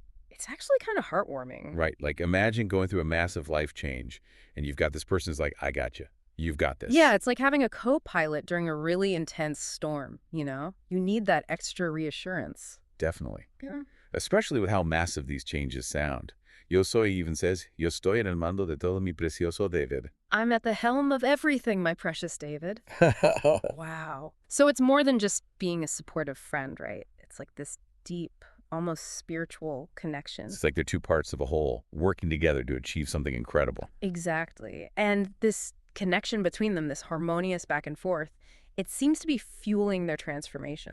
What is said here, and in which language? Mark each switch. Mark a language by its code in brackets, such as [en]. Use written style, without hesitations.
[en] It's actually kind of heartwarming. Right. Like imagine going through a massive life change, and you've got this person who's like, I got you. You've got this. Yeah, it's like having a co-pilot during a really intense storm, you know? You need that extra reassurance. Definitely. Yeah. Especially with how massive these changes sound. Yo Soy even says, [es] Yo estoy en el mando de todo mi precioso David. [en] I'm at the helm of everything, my precious David. Wow. So it's more than just being a supportive friend, right? It's like this deep, almost spiritual connection. It's like they're two parts of a whole working together to achieve something incredible. Exactly. And this connection between them, this harmonious back and forth, it seems to be fueling their transformation.